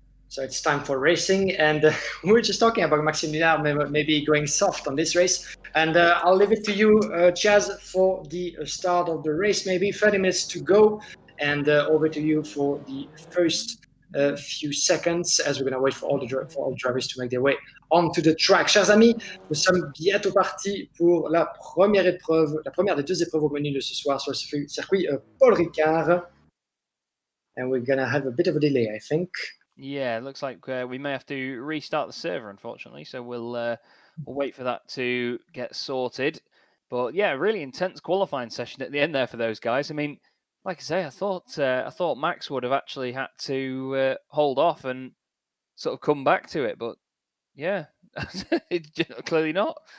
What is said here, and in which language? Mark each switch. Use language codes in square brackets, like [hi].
[en] So it's time for racing, and we were just talking about Maximilian maybe going soft on this race. And I'll leave it to you, Chaz, for the start of the race. Maybe 30 minutes to go, and over to you for the first few seconds as we're going to wait for all the drivers to make their way onto the track. [fr] Chers amis, nous sommes bientôt partis pour la première épreuve, la première des deux épreuves au menu de ce soir sur le circuit Paul Ricard. [en] And we're going to have a bit of a delay, I think. Yeah, it looks like we may have to restart the server, unfortunately. So we'll wait for that to get sorted. But yeah, really intense qualifying session at the end there for those guys. I mean, like I say, I thought Max would have actually had to hold off and sort of come back to it, but yeah, clearly not.